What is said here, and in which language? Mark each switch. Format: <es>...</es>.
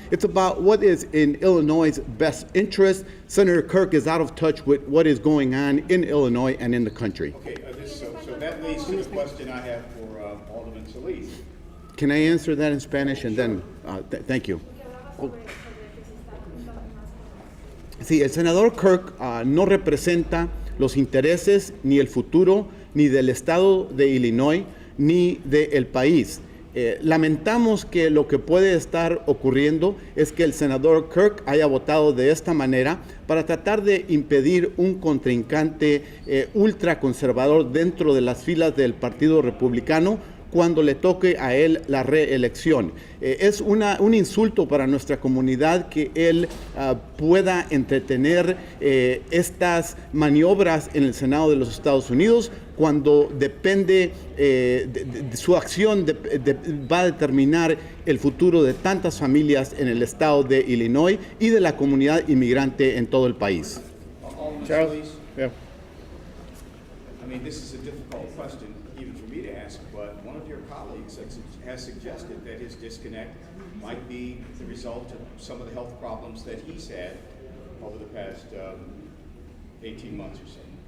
<en>It's about what is in Illinois' best interest. Senator Kirk is out of touch with what is going on in Illinois and in the country. Okay, so that leads to the question I have for Alderman Solis. Can I answer that in Spanish and then, thank you.</en> <es>Sí, el senador Kirk no representa los intereses ni el futuro ni del estado de Illinois ni del país. Lamentamos que lo que puede estar ocurriendo es que el senador Kirk haya votado de esta manera para tratar de impedir un contrincante ultraconservador dentro de las filas del Partido Republicano cuando le toque a él la reelección. Es un insulto para nuestra comunidad que él pueda entretener estas maniobras en el Senado de los Estados Unidos cuando depende, su acción va a determinar el futuro de tantas familias en el estado de Illinois y de la comunidad inmigrante en todo el país.</es> <en>Charles? Yeah. I mean, this is a difficult question even for me to ask, but one of your colleagues has suggested that his disconnect might be the result of some of the health problems that he's had over the past 18 months or so.</en>